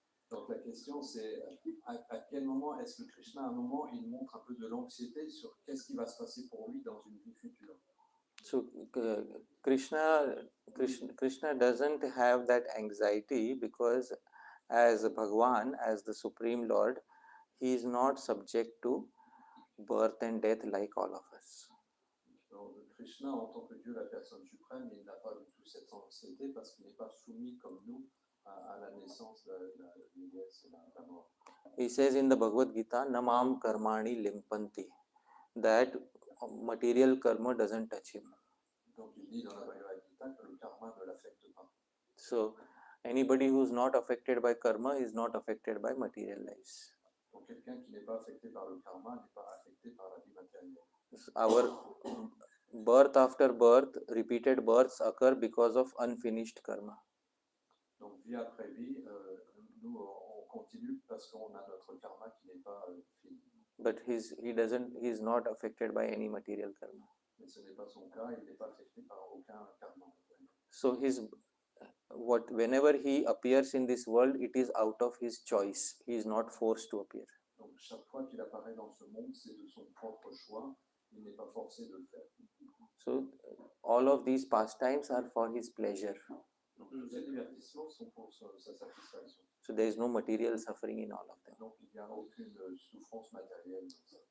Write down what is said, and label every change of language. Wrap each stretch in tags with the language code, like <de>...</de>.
<fr>Donc la question c'est à quel moment est-ce que Krishna à un moment il montre un peu de l'anxiété sur qu'est-ce qui va se passer pour lui dans une vie future.</fr> <en>so Krishna doesn't have that anxiety because as Bhagwan, as the Supreme Lord, he is not subject to birth and death like all of us.</en> <fr>Donc, Krishna en tant que Dieu, la personne suprême, il n'a pas du tout cette anxiété parce qu'il n'est pas soumis comme nous à la naissance, la vieillesse et la mort.</fr> <en>He says in the Bhagavad Gita,</en> <sa>Namam Karmani Limpanti,</sa> <en>that material karma doesn't touch him.</en> <fr>Donc il dit dans la Bhagavad Gita que le karma ne l'affecte pas.</fr> <en>So anybody who's not affected by karma is not affected by material lives.</en> <fr>Donc quelqu'un qui n'est pas affecté par le karma n'est pas affecté par la vie matérielle.</fr> <en>Our birth after birth, repeated births occur because of unfinished karma.</en> <fr>Donc vie après vie, nous on continue parce qu'on a notre karma qui n'est pas fini.</fr> <en>But he is not affected by any material karma.</en> <fr>Mais ce n'est pas son cas, il n'est pas affecté par aucun karma matériel.</fr> <en>So whenever he appears in this world, it is out of his choice. He is not forced to appear.</en> <fr>Donc chaque fois qu'il apparaît dans ce monde, c'est de son propre choix, il n'est pas forcé de le faire.</fr> <en>So all of these pastimes are for his pleasure.</en> <fr>Donc tous ces divertissements sont pour sa satisfaction.</fr> <en>So there is no material suffering in all of them.</en> <fr>Donc il n'y a aucune souffrance matérielle dans ça.</fr>